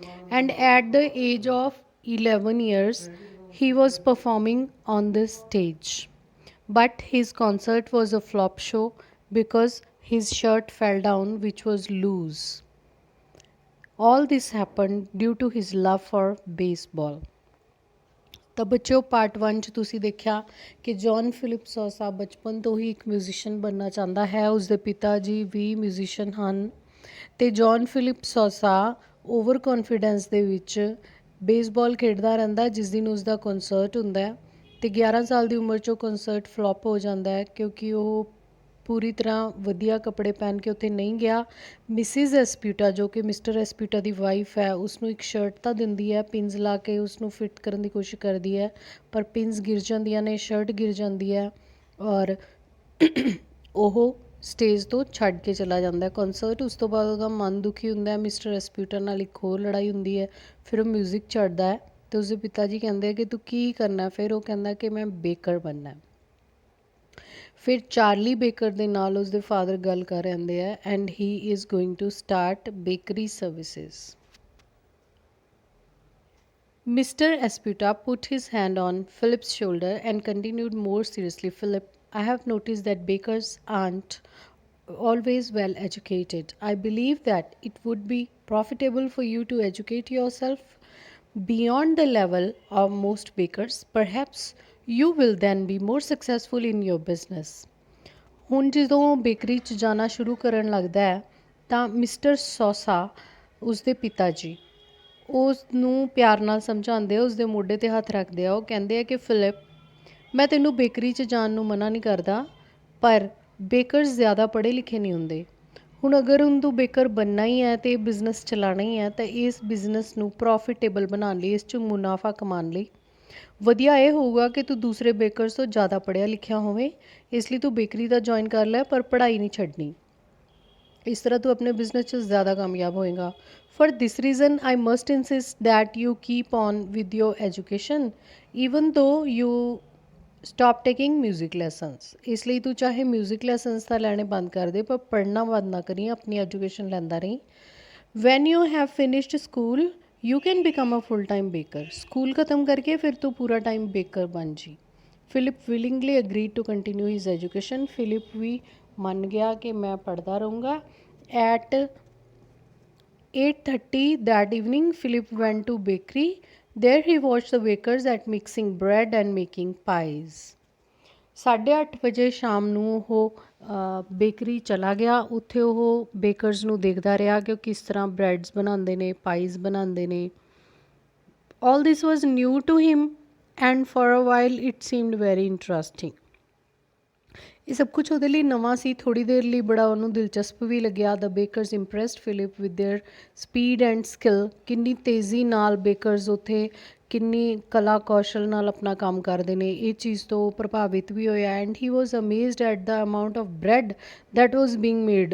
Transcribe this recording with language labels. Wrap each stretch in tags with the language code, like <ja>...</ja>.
<en>And at the age of 11 years, he was performing on the stage. But his concert was a flop show because his shirt fell down, which was loose. All this happened due to his love for baseball.</en> <pa>ਤਾਂ ਬੱਚਿਓ part 1 ਚ ਤੁਸੀਂ ਦੇਖਿਆ ਕਿ John Philip Sosa ਬਚਪਨ ਤੋਂ ਹੀ ਇੱਕ musician ਬਣਨਾ ਚਾਹੁੰਦਾ ਹੈ। ਉਸਦੇ ਪਿਤਾ ਜੀ ਵੀ ਮਿਊਜ਼ੀਸ਼ੀਅਨ ਹਨ ਅਤੇ John Philip Sosa over confidence ਦੇ ਵਿੱਚ ਬੇਸਬਾਲ ਖੇਡਦਾ ਰਹਿੰਦਾ ਜਿਸ ਦਿਨ ਉਸਦਾ ਕਨਸਰਟ ਹੁੰਦਾ ਅਤੇ 11 ਸਾਲ ਦੀ ਉਮਰ 'ਚ ਉਹ ਕਨਸਰਟ ਫਲੋਪ ਹੋ ਜਾਂਦਾ ਹੈ ਕਿਉਂਕਿ ਉਹ ਪੂਰੀ ਤਰ੍ਹਾਂ ਵਧੀਆ ਕੱਪੜੇ ਪਹਿਨ ਕੇ ਉੱਥੇ ਨਹੀਂ ਗਿਆ। ਮਿਸਿਜ਼ ਐਸਪਿਊਟਾ ਜੋ ਕਿ ਮਿਸਟਰ ਐਸਪਿਊਟਾ ਦੀ ਵਾਈਫ ਹੈ ਉਸਨੂੰ ਇੱਕ ਸ਼ਰਟ ਤਾਂ ਦਿੰਦੀ ਹੈ, ਪਿੰਸ ਲਾ ਕੇ ਉਸਨੂੰ ਫਿੱਟ ਕਰਨ ਦੀ ਕੋਸ਼ਿਸ਼ ਕਰਦੀ ਹੈ ਪਰ ਪਿੰਸ ਗਿਰ ਜਾਂਦੀਆਂ ਨੇ, ਸ਼ਰਟ ਗਿਰ ਜਾਂਦੀ ਹੈ ਔਰ ਉਹ ਸਟੇਜ ਤੋਂ ਛੱਡ ਕੇ ਚਲਾ ਜਾਂਦਾ ਕਨਸਰਟ। ਉਸ ਤੋਂ ਬਾਅਦ ਉਹਦਾ ਮਨ ਦੁਖੀ ਹੁੰਦਾ, ਮਿਸਟਰ ਐਸਪਿਊਟਾ ਨਾਲ ਇੱਕ ਹੋਰ ਲੜਾਈ ਹੁੰਦੀ ਹੈ। ਫਿਰ ਉਹ ਮਿਊਜ਼ਿਕ ਛੱਡਦਾ ਹੈ ਅਤੇ ਉਸਦੇ ਪਿਤਾ ਜੀ ਕਹਿੰਦੇ ਕਿ ਤੂੰ ਕੀ ਕਰਨਾ? ਫਿਰ ਉਹ ਕਹਿੰਦਾ ਕਿ ਮੈਂ ਬੇਕਰ ਬਣਨਾ। ਫਿਰ ਚਾਰਲੀ ਬੇਕਰ ਦੇ ਨਾਲ ਉਸਦੇ ਫਾਦਰ ਗੱਲ ਕਰ ਰਹਿੰਦੇ ਆ</pa> <en>And he is going to start bakery services. Mr. Esputa put his hand on Philip's shoulder and continued more seriously. Philip, I have noticed that bakers aren't always well educated. I believe that it would be profitable for you to educate yourself beyond the level of most bakers. Perhaps you will then be more successful in your business.</en> <pa>ਹੁਣ ਜਦੋਂ bakery 'ਚ ਜਾਣਾ ਸ਼ੁਰੂ ਕਰਨ ਲੱਗਦਾ ਹੈ ਤਾਂ mister Sosa ਉਸਦੇ ਪਿਤਾ ਜੀ ਉਸ ਨੂੰ ਪਿਆਰ ਨਾਲ ਸਮਝਾਉਂਦੇ ਆ, ਉਸਦੇ ਮੋਢੇ 'ਤੇ ਹੱਥ ਰੱਖਦੇ ਆ। ਉਹ ਕਹਿੰਦੇ ਆ ਕਿ ਫਿਲਿਪ, ਮੈਂ ਤੈਨੂੰ ਬੇਕਰੀ 'ਚ ਜਾਣ ਨੂੰ ਮਨਾ ਨਹੀਂ ਕਰਦਾ ਪਰ ਬੇਕਰਸ ਜ਼ਿਆਦਾ ਪੜ੍ਹੇ ਲਿਖੇ ਨਹੀਂ ਹੁੰਦੇ। ਹੁਣ ਅਗਰ ਹੁਣ ਤੂੰ ਬੇਕਰ ਬਣਨਾ ਹੀ ਹੈ ਅਤੇ ਬਿਜ਼ਨਸ ਚਲਾਉਣਾ ਹੀ ਹੈ ਤਾਂ ਇਸ ਬਿਜ਼ਨਸ ਨੂੰ ਪ੍ਰੋਫਿਟੇਬਲ ਬਣਾਉਣ ਲਈ, ਇਸ 'ਚ ਮੁਨਾਫਾ ਕਮਾਉਣ ਲਈ ਵਧੀਆ ਇਹ ਹੋਊਗਾ ਕਿ ਤੂੰ ਦੂਸਰੇ ਬੇਕਰਸ ਤੋਂ ਜ਼ਿਆਦਾ ਪੜ੍ਹਿਆ ਲਿਖਿਆ ਹੋਵੇ। ਇਸ ਲਈ ਤੂੰ ਬੇਕਰੀ ਦਾ ਜੁਆਇਨ ਕਰ ਲੈ ਪਰ ਪੜ੍ਹਾਈ ਨਹੀਂ ਛੱਡਣੀ। ਇਸ ਤਰ੍ਹਾਂ ਤੂੰ ਆਪਣੇ ਬਿਜ਼ਨਸ 'ਚ ਜ਼ਿਆਦਾ ਕਾਮਯਾਬ ਹੋਏਗਾ।</pa> <en>For this reason, I must insist that you keep on with your education even though you stop taking music lessons.</en> <pa>ਇਸ ਲਈ ਤੂੰ ਚਾਹੇ ਮਿਊਜ਼ਿਕ ਲੈਸਨਸ ਤਾਂ ਲੈਣੇ ਬੰਦ ਕਰ ਦੇ ਪਰ ਪੜ੍ਹਨਾ ਬੰਦ ਨਾ ਕਰੀ, ਆਪਣੀ ਐਜੂਕੇਸ਼ਨ ਲੈਂਦਾ ਰਹੀ।</pa> <en>When you have finished school, you can become a full-time baker.</en> <pa>School ਖਤਮ ਕਰਕੇ ਫਿਰ ਤੂੰ ਪੂਰਾ ਟਾਈਮ ਬੇਕਰ ਬਣ ਜੀ। Philip</pa> <en>willingly agreed to continue his education.</en> <pa>Philip ਵੀ ਮੰਨ ਗਿਆ ਕਿ ਮੈਂ ਪੜ੍ਹਦਾ ਰਹੂੰਗਾ।</pa> <en>At 8:30 that evening, Philip went to bakery. There he watched the bakers at mixing bread and making pies.</en> <pa>8:30 ਵਜੇ ਸ਼ਾਮ ਨੂੰ ਉਹ ਬੇਕਰੀ ਚਲਾ ਗਿਆ। ਉੱਥੇ ਉਹ ਬੇਕਰਸ ਨੂੰ ਦੇਖਦਾ ਰਿਹਾ ਕਿ ਉਹ ਕਿਸ ਤਰ੍ਹਾਂ ਬ੍ਰੈਡਸ ਬਣਾਉਂਦੇ ਨੇ, ਪਾਈਜ਼ ਬਣਾਉਂਦੇ ਨੇ।</pa> <en>All this was new to him and for a while it seemed very interesting.</en> <pa>ਇਹ ਸਭ ਕੁਛ ਉਹਦੇ ਲਈ ਨਵਾਂ ਸੀ। ਥੋੜ੍ਹੀ ਦੇਰ ਲਈ ਬੜਾ ਉਹਨੂੰ ਦਿਲਚਸਪ ਵੀ ਲੱਗਿਆ।</pa> <en>The bakers impressed Philip with their speed and skill.</en> <pa>ਕਿੰਨੀ ਤੇਜ਼ੀ ਨਾਲ ਬੇਕਰਸ ਉੱਥੇ ਕਿੰਨੀ ਕਲਾ ਕੌਸ਼ਲ ਨਾਲ ਆਪਣਾ ਕੰਮ ਕਰਦੇ ਨੇ, ਇਹ ਚੀਜ਼ ਤੋਂ ਪ੍ਰਭਾਵਿਤ ਵੀ ਹੋਇਆ।</pa> <en>And he was amazed at the amount of bread that was being made.</en>